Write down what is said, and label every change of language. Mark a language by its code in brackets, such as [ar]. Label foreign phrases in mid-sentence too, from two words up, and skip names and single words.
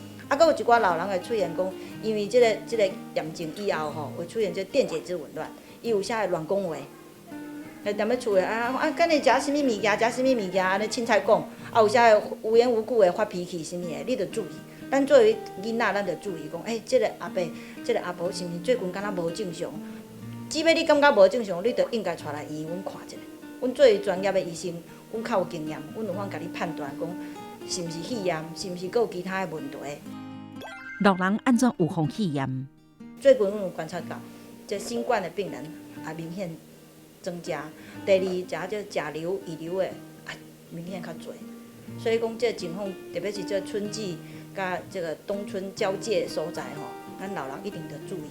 [nan] 阁有一寡老人会出现讲，因为这个炎症以后会出现这电解质紊乱，伊有啥会乱讲话，踮咧厝诶敢会食啥物物件，食啥物物件，安尼凊彩讲，有啥会无缘无故诶发脾气啥物诶，你着注意。咱作为囡仔，咱着注意讲，这个阿伯、这个阿婆是毋是最近敢若无正常？只要你感觉无正常，你着应该带来医院看一下。阮作为专业诶医生，阮较有经验，阮有法甲你判断讲，是毋是肺炎，是毋是阁有其他诶问题。老人安怎预防肺炎？最近阮有观察到，这新冠的病人也明显增加。第二，这甲流、乙流的也明显较侪。所以讲，这情况特别是这春季甲这个冬春交界的所在咱老人一定得注意。